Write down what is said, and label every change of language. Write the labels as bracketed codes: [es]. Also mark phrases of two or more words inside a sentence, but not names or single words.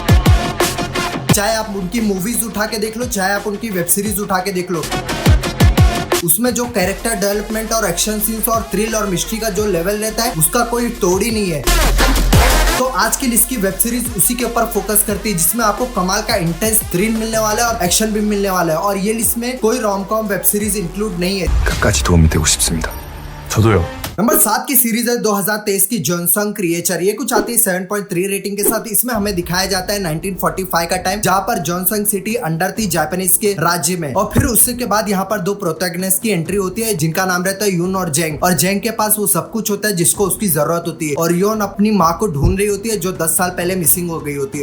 [hi] चाहे आप उनकी मूवीज उठा के देख लो, चाहे आप उनकी [en] web series [hi] उठा के देख लो, उसमें जो [en] character development [hi] और [en] action scenes [hi] और थ्रिल और मिस्ट्री का जो लेवल रहता है उसका कोई तोड़ ही नहीं है। तो आज की लिस्ट की [en] web series [hi] उसी के ऊपर फोकस करती है, जिसमें आपको कमाल का [en] intense thrill [hi] मिलने वाला है और एक्शन भी मिलने वाला है। और ये लिस्ट में कोई [en] rom com web series include [hi] नहीं है। [ko] 끝까지 도움이 되고 싶습니다. 저도요. [hi] नंबर 7 की सीरीज है 2023 की जॉनसन क्रिएचर। ये कुछ आती है 7.3 रेटिंग के साथ। इसमें हमें दिखाया जाता है 1945 का टाइम, जहाँ पर जॉनसन सिटी अंडर थी जापानीज के राज्य में। और फिर उसके के बाद यहाँ पर दो प्रोटैगनिस्ट की एंट्री होती है, जिनका नाम रहता है यून और जेंग। और जेंग के पास वो सब कुछ होता है जिसको उसकी जरूरत होती है, और यून अपनी माँ को ढूंढ रही होती है जो 10 साल पहले मिसिंग हो गई होती है।